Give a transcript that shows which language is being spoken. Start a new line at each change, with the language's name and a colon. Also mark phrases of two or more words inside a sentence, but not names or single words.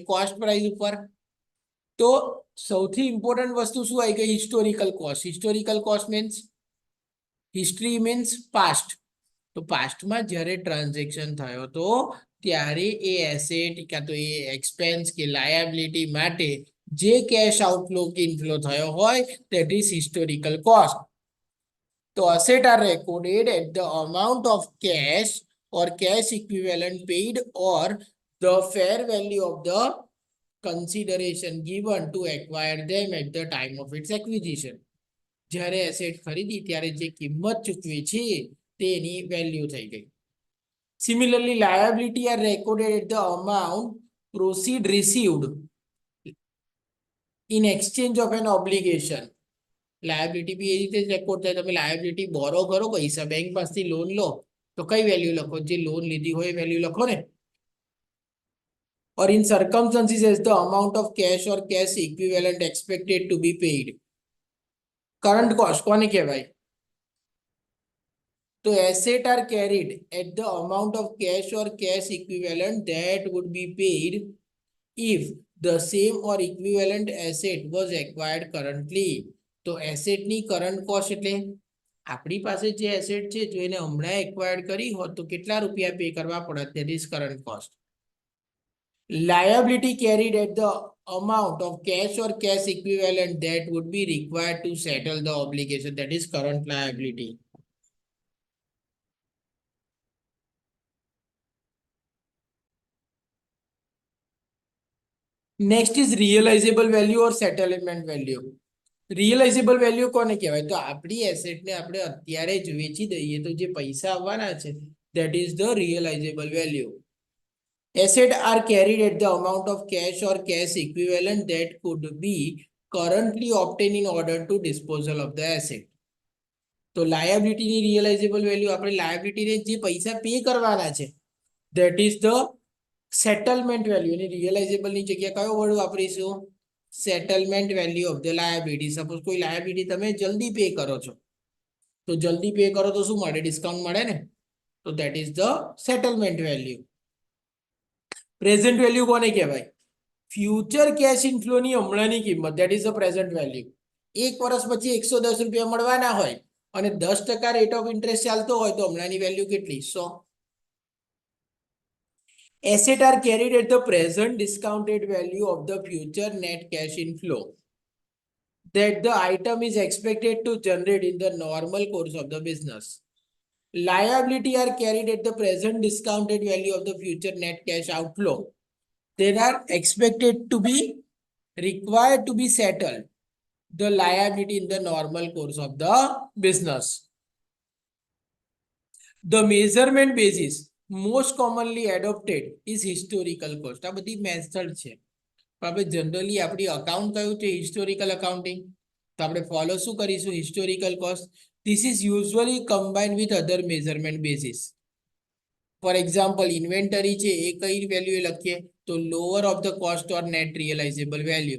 English: cost price
Gujarati: ઉપર. તો સૌથી ઇમ્પોર્ટન્ટ વસ્તુ શું આવી ગઈ?
English: historical cost. historical cost means, history means past.
Gujarati: તો પાસ્ટમાં જ્યારે ટ્રાન્ઝેક્શન થયો તો ત્યારે એ એસેટ કાં તો એ એક્સપેન્સ કે લાયબિલિટી માટે જે
English: cash outflow
Gujarati: કે ઇનફ્લો થયો હોય
English: that is historical cost. તો asset are recorded at the amount of cash or cash equivalent paid or the fair value of the consideration given to acquire them at the time of its acquisition.
Gujarati: જ્યારે એસેટ ખરીદી ત્યારે જે કિંમત ચૂકવી છે તેની વેલ્યુ થઈ ગઈ.
English: Similarly, liability are recorded at the amount proceed received in exchange of an obligation.
Gujarati: લાયબિલિટી બી એ રીતે જ રેકોર્ડ થાય. તમે
English: liability borrow
Gujarati: કરો, પૈસા બેંક પાસેથી લોન લો તો કઈ વેલ્યુ લખો? જે લોન લીધી હોય એ વેલ્યુ લખો ને.
English: or in circumstances as the amount of cash or cash equivalent expected to be paid. current cost
Gujarati: કોને કહેવાય?
English: તો asset are carried at the amount of cash or cash equivalent that would be paid if the same or equivalent asset was acquired currently.
Gujarati: તો એસેટની
English: current cost
Gujarati: એટલે આપણી પાસે જે એસેટ છે જો એને હમણાં એક્વાયર્ડ કરી હોત તો કેટલા રૂપિયા પે કરવા પડત?
English: that is current cost. Liability carried at the amount of cash or cash equivalent that would be required to settle the obligation, that is current liability. Next is realizable value or settlement value. realizable value
Gujarati: કોને કહેવાય? તો આપણી એસેટને આપણે અત્યારે જ વેચી દઈએ તો જે પૈસા આવવાના છે
English: that is the realizable value. Assets are carried at the amount of cash or cash equivalent that could be currently obtained in order to disposal of the asset.
Gujarati: તો લાયબિલિટીની
English: realizable value
Gujarati: આપણે લાયબિલિટીને જે પૈસા પે કરવાના છે
English: that is the settlement value.
Gujarati: એની રિયલાઇઝેબલની જગ્યાએ કયો વર્ડ વાપરીશું?
English: settlement value of the liability.
Gujarati: સપોઝ કોઈ લાયબિલિટી તમે જલ્દી પે કરો છો તો જલ્દી પે કરો તો શું મળે?
English: ડિસ્કાઉન્ટ
Gujarati: મળે ને. તો
English: that is the settlement value. present value
Gujarati: કોને કહેવાય?
English: future cash inflowની
Gujarati: હમણાંની કિંમત,
English: that is the present value.
Gujarati: એક વર્ષ પછી 110 રૂપિયા મળવાના હોય અને 10%
English: rate of interest
Gujarati: ચાલતો હોય તો હમણાંની વેલ્યુ કેટલી? 100.
English: Assets are carried at the present discounted value of the future net cash inflow that the item is expected to generate in the normal course of the business. Liability are carried at the present discounted value of the future net cash outflow. They are expected to be required to be settled the liability in the normal course of the business. The measurement basis most commonly adopted is historical cost.
Gujarati: આ બધી મેથડ છે. આપણે જનરલી આપણી અકાઉન્ટ કયું છે
English: historical accounting.
Gujarati: તો આપણે ફોલો શું કરીશું
English: historical cost. This is usually combined with other measurement basis. for example inventory
Gujarati: છે એ કઈ
English: વેલ્યુ
Gujarati: લખીએ તો
English: lower of the cost or net realizable value.